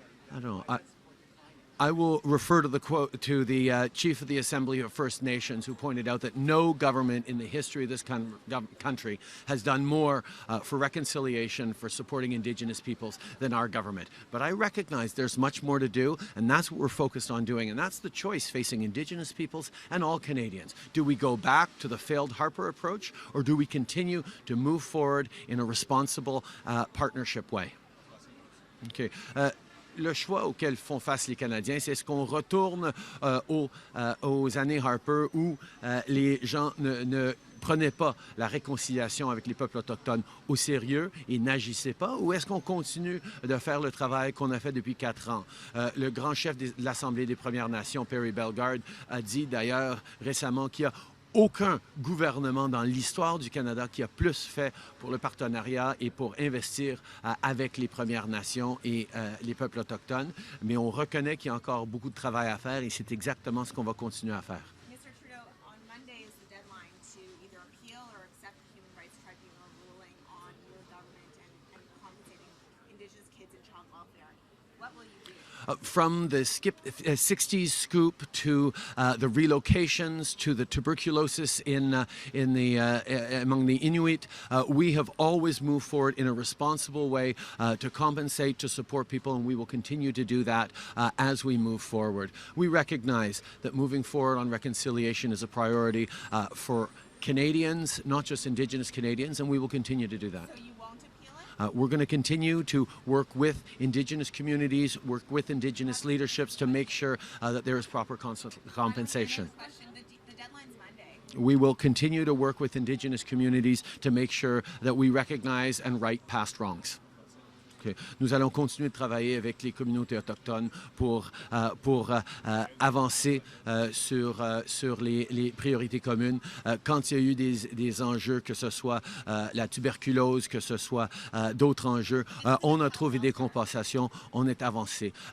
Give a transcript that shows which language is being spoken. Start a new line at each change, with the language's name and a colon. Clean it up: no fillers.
English: I don't know. I will refer to the quote to the Chief of the Assembly of First Nations, who pointed out that no government in the history of this country has done more for reconciliation, for supporting Indigenous peoples than our government. But I recognize there's much more to do, and that's what we're focused on doing. And that's the choice facing Indigenous peoples and all Canadians. Do we go back to the failed Harper approach, or do we continue to move forward in a responsible partnership way? Okay.
French: Le choix auquel font face les Canadiens, c'est est-ce qu'on retourne aux années Harper où les gens ne prenaient pas la réconciliation avec les peuples autochtones au sérieux et n'agissaient pas, ou est-ce qu'on continue de faire le travail qu'on a fait depuis 4 ans? Le grand chef de l'Assemblée des Premières Nations, Perry Bellegarde, a dit d'ailleurs récemment qu'il y a aucun gouvernement dans l'histoire du Canada qui a plus fait pour le partenariat et pour investir avec les Premières Nations et les peuples autochtones. Mais on reconnaît qu'il y a encore beaucoup de travail à faire et c'est exactement ce qu'on va continuer à faire.
English: Mr. Trudeau, on Monday is the deadline to either appeal or accept the Human Rights Tribunal ruling on your government and compensating Indigenous kids and child welfare. What will you do? From the 60s scoop to the relocations to the tuberculosis among the Inuit, we have always moved forward in a responsible way to compensate, to support people, and we will continue to do that as we move forward. We recognize that moving forward on reconciliation is a priority for Canadians, not just Indigenous Canadians, and we will continue to do that. So you won't appeal it? We're going to continue to work with Indigenous communities, work with Indigenous leaderships to make sure that there is proper compensation. The deadline's Monday. We will continue to work with Indigenous communities to make sure that we recognize and right past wrongs. Okay.
French: Nous allons continuer de travailler avec les communautés autochtones pour avancer sur les priorités communes. Quand il y a eu des enjeux, que ce soit la tuberculose, que ce soit d'autres enjeux, on a trouvé des compensations, on est avancé.